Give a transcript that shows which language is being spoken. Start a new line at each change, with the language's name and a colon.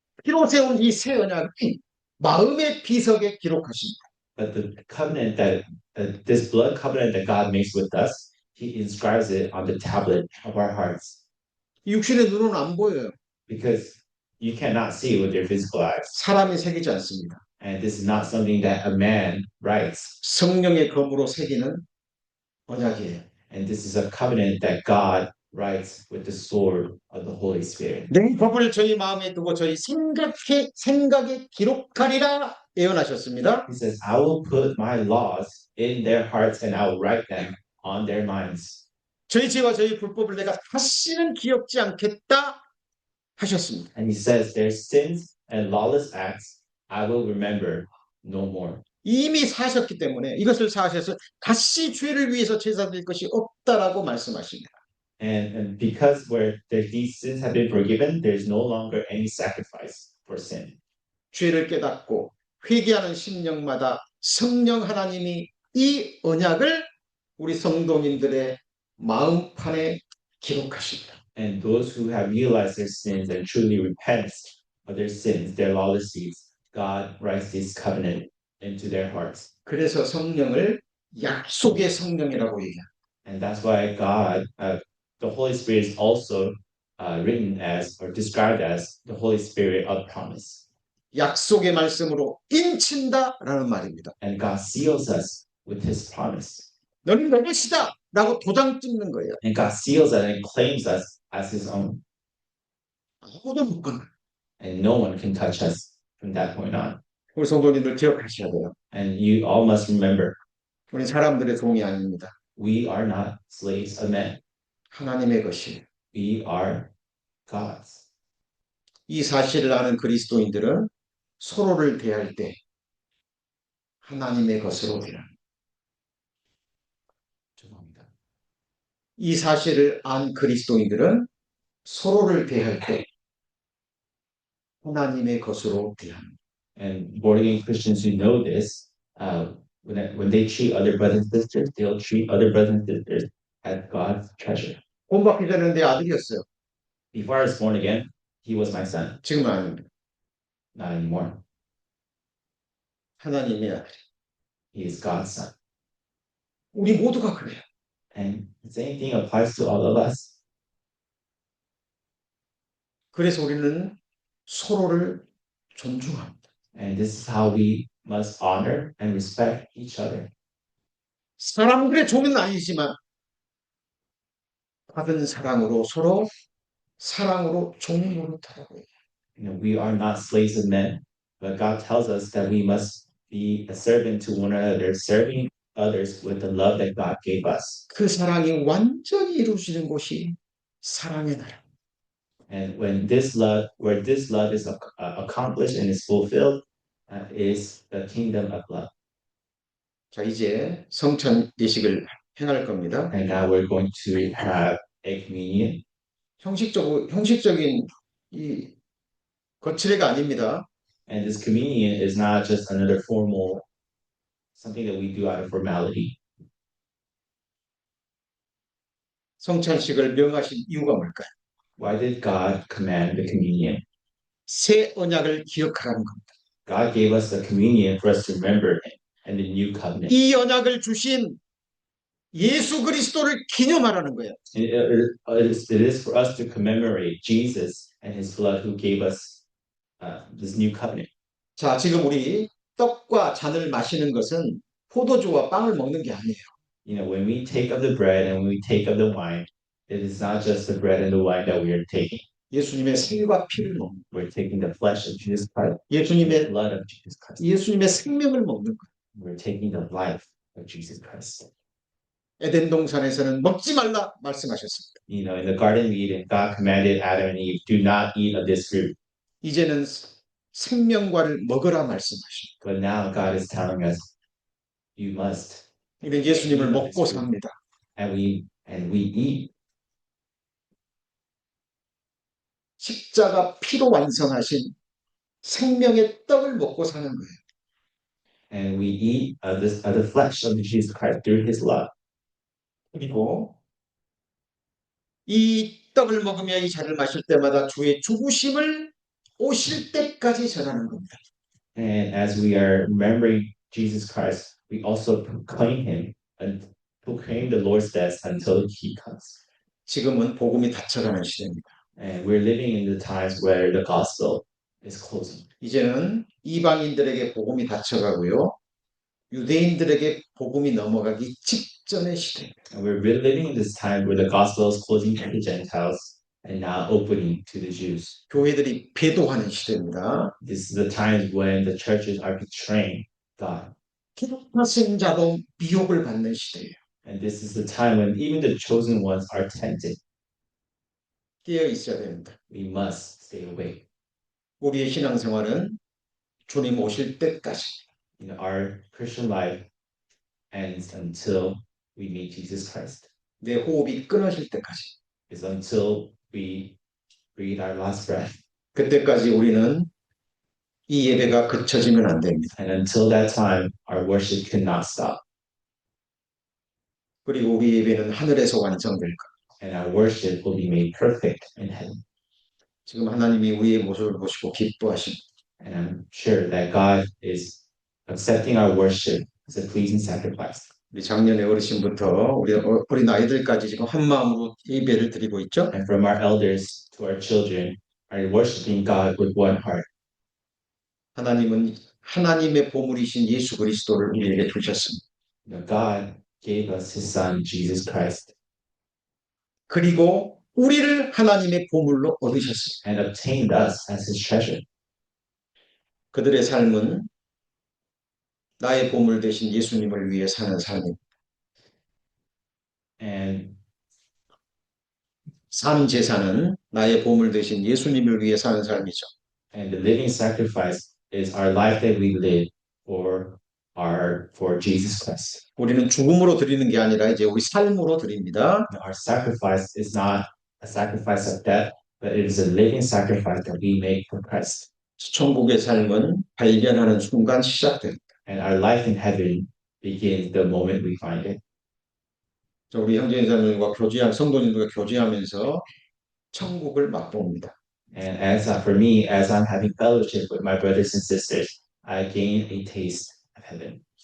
Korean: 피로 세운 이 새 언약이 마음의 비석에 기록하십니다.
English: But the covenant that this blood covenant that God makes with us, He inscribes it on the tablet of our hearts.
Korean: 육신의 눈은 안 보여요.
English: Because you cannot see it with your physical eyes.
Korean: 사람이 새기지 않습니다.
English: And this is not something that a man writes.
Korean: 성령의 검으로 새기는 언약이에요.
English: And this is a covenant that God writes with the sword of the Holy Spirit.
Korean: 내 법을 저희 마음에 두고 저희 생각에 기록하리라 예언하셨습니다.
English: He says, I will put my laws in their hearts and I will write them on their minds.
Korean: 저희 죄와 저희 불법을 내가 다시는 기억지 않겠다 하셨습니다.
English: And he says, their sins and lawless acts I will remember no more.
Korean: 이미 사셨기 때문에 이것을 사셔서 다시 죄를 위해서 제사 드릴 것이 없다라고 말씀하십니다.
English: And because where these sins have been forgiven, there's no longer any sacrifice for sin.
Korean: 죄를 깨닫고 회개하는 심령마다 성령 하나님이 이 언약을 우리 성도님들의 마음판에 기록하십니다.
English: And those who have realized their sins and truly repent of their sins, their lawless deeds, God writes this covenant into their hearts.
Korean: 그래서 성령을 약속의 성령이라고 얘기합니다.
English: And that's why God, the Holy Spirit is also written as or described as the Holy Spirit of promise.
Korean: 약속의 말씀으로 인친다라는 말입니다.
English: And God seals us with His promise.
Korean: 너는 내 것이다 라고 도장 찍는 거예요.
English: And God seals us and claims us as His own.
Korean: 아무도 못 건너.
English: And no one can touch us from that point on.
Korean: 우리 성도님들 기억하셔야 돼요.
English: And you all must remember,
Korean: 우리 사람들의 종이 아닙니다.
English: we are not slaves of men.
Korean: 하나님의 것이에요.
English: We are God's.
Korean: 이 사실을 아는 그리스도인들은 서로를 대할 때 하나님의 것으로 대합니다. 죄송합니다. 이 사실을 안 그리스도인들은 서로를 대할 때 하나님의 것으로 대합니다.
English: And born again Christians who know this, when they treat other brothers and sisters, they'll treat other brothers and sisters as God's treasure.
Korean: 본받기 전에는 내 아들이었어요.
English: Before I was born again, he was my son.
Korean: 지금은 아닙니다.
English: Not anymore.
Korean: 하나님의 아들.
English: He is God's son.
Korean: 우리 모두가 그래요.
English: And the same thing applies to all of us.
Korean: 그래서 우리는 서로를 존중합니다.
English: And this is how we must honor and respect each other.
Korean: 사람들의 종은 아니지만 받은 사랑으로 서로 사랑으로 종 노릇하라고 해요.
English: We are not slaves of men, but God tells us that we must be a servant to one another, serving others with the love that God gave us.
Korean: 그 사랑이 완전히 이루어지는 곳이 사랑의 나라.
English: And when this love, where this love is accomplished and is fulfilled, is the kingdom of love.
Korean: 자, 이제 성찬 예식을 행할 겁니다.
English: And now we're going to have a communion.
Korean: 형식적인 이 거칠애가 아닙니다.
English: And this communion is not just another formal, something that we do out of formality.
Korean: 성찬식을 명하신 이유가 뭘까요?
English: Why did God command the communion?
Korean: 새 언약을 기억하라는 겁니다.
English: God gave us the communion for us to remember Him and the new covenant.
Korean: 이 언약을 주신 예수 그리스도를 기념하라는 거예요.
English: It is for us to commemorate Jesus and His blood who gave us this new covenant.
Korean: 자, 지금 우리 떡과 잔을 마시는 것은 포도주와 빵을 먹는 게 아니에요.
English: You know, when we take of the bread and when we take of the wine, it is not just the bread and the wine that we are taking.
Korean: 예수님의 살과 피를 먹는
English: We're taking the flesh of Jesus Christ, the
Korean: 예수님의
English: blood of Jesus Christ.
Korean: 예수님의 생명을 먹는 거예요.
English: We're taking the life of Jesus Christ.
Korean: 에덴 동산에서는 먹지 말라 말씀하셨습니다.
English: You know, in the Garden of Eden, God commanded Adam and Eve, do not eat of this fruit.
Korean: 이제는 생명과를 먹으라 말씀하십니다.
English: But now God is telling us, you must.
Korean: 이는 예수님을 먹고 삽니다.
English: And we eat.
Korean: 십자가 피로 완성하신 생명의 떡을 먹고 사는 거예요.
English: And we eat of the flesh of Jesus Christ through His love.
Korean: 그리고 이 떡을 먹으며 이 잔을 마실 때마다 주의 죽으심을 오실 때까지 전하는 겁니다.
English: And as we are remembering Jesus Christ, we also proclaim Him and proclaim the Lord's death until He comes.
Korean: 지금은 복음이 닫혀가는 시대입니다.
English: And we're living in the times where the gospel is closing.
Korean: 이제는 이방인들에게 복음이 닫혀가고요. 유대인들에게 복음이 넘어가기 직전의 시대입니다.
English: And we're really living in this time where the gospel is closing to the Gentiles and now opening to the Jews.
Korean: 교회들이 배도하는 시대입니다.
English: This is the times when the churches are betraying God.
Korean: 기독자도 미혹을 받는 시대예요.
English: And this is the time when even the chosen ones are tempted.
Korean: 깨어 있어야 됩니다.
English: We must stay awake.
Korean: 우리의 신앙생활은 주님 오실 때까지.
English: Our Christian life ends until we meet Jesus Christ.
Korean: 내 호흡이 끊어질 때까지.
English: It's until we breathe our last breath.
Korean: 그때까지 우리는 이 예배가 그쳐지면 안 됩니다.
English: And until that time, our worship cannot stop.
Korean: 그리고 우리 예배는 하늘에서 완성될 것.
English: And our worship will be made perfect in heaven.
Korean: 지금 하나님이 우리의 모습을 보시고 기뻐하십니다.
English: And I'm sure that God is accepting our worship as a pleasing sacrifice.
Korean: 우리 작년에 어르신부터 우리 어린 아이들까지 지금 한 마음으로 예배를 드리고 있죠.
English: And from our elders to our children, are worshiping God with one heart.
Korean: 하나님은 하나님의 보물이신 예수 그리스도를 우리에게 주셨습니다.
English: God gave us His Son, Jesus Christ,
Korean: 그리고 우리를 하나님의 보물로 얻으셨습니다.
English: and obtained us as His treasure.
Korean: 그들의 삶은 나의 보물 되신 예수님을 위해 사는 삶입니다.
English: And
Korean: 삶 제사는 나의 보물 되신 예수님을 위해 사는 삶이죠.
English: the living sacrifice is our life that we live for Jesus Christ.
Korean: 우리는 죽음으로 드리는 게 아니라 이제 우리 삶으로 드립니다.
English: Our sacrifice is not a sacrifice of death, but it is a living sacrifice that we make for Christ.
Korean: 천국의 삶은 발견하는 순간 시작됩니다.
English: And our life in heaven begins the moment we find it.
Korean: 우리 형제자매들과 성도님들과 교제하면서 천국을 맛봅니다.
English: And for me, as I'm having fellowship with my brothers and sisters, I gain a taste of heaven.